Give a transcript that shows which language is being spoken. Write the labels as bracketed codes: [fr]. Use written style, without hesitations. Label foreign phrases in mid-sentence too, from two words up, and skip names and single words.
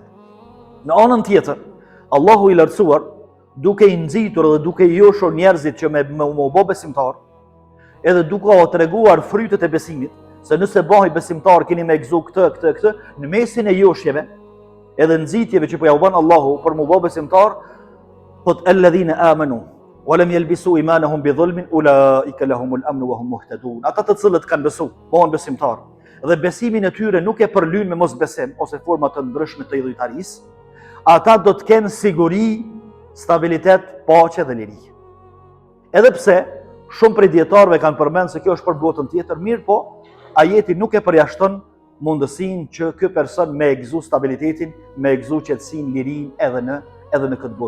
[sq] Në anën tjetër, Allahu i lartësuar, duke i nxitur dhe duke i joshur njerëzit që me bë besimtar, edhe duke u treguar frytet e besimit, se nëse bëhej besimtar keni me gëzu këtë, në mesin e joshjeve, edhe nxitjeve që po ja u bën Allahu për mu bë besimtar, thot [ar] الذين آمنوا ولم يلبسوا إيمانهم بظلم أولئك لهم الأمن وهم مهتدون. [sq] Ata të cilët kanë besu, bëhen besimtar, dhe besimin e tyre nuk e përlyn me mosbesim ose forma të ndryshme të idhujtarisë, ata do të kenë siguri, stabilitet, paqe dhe liri. Edhe pse shumë prej dietarëve kanë përmendur se kjo është për botën tjetër, mirë po, ajeti nuk e përjashton mundësinë që ky person me gëzu stabilitetin, me gëzu qetësinë, lirinë edhe në këtë botë.